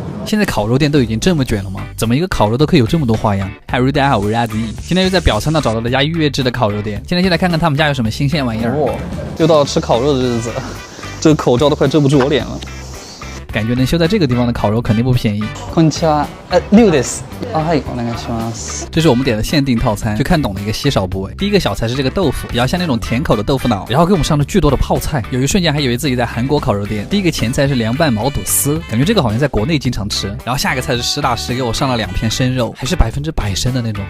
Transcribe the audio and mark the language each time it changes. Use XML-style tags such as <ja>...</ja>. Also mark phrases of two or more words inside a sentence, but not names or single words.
<zh>现在烤肉店都已经这么卷了吗？怎么一个烤肉都可以有这么多花样？嗨，大家好，我是阿子毅。今天又在表参道找到了家预约制的烤肉店，今天就来看看他们家有什么新鲜玩意儿。又到了吃烤肉的日子，这个口罩都快遮不住我脸了。感觉能修在这个地方的烤肉肯定不便宜。</zh> <ja>こんにちは。6です。はい、お願いします。</ja> <zh>这是我们点的限定套餐，就看懂了一个稀少部位。第一个小菜是这个豆腐，比较像那种甜口的豆腐脑，然后给我们上了巨多的泡菜，有一瞬间还以为自己在韩国烤肉店。第一个前菜是凉拌毛肚丝，感觉这个好像在国内经常吃。然后下一个菜是实打实给我上了2片生肉，还是100%生的那种。</zh>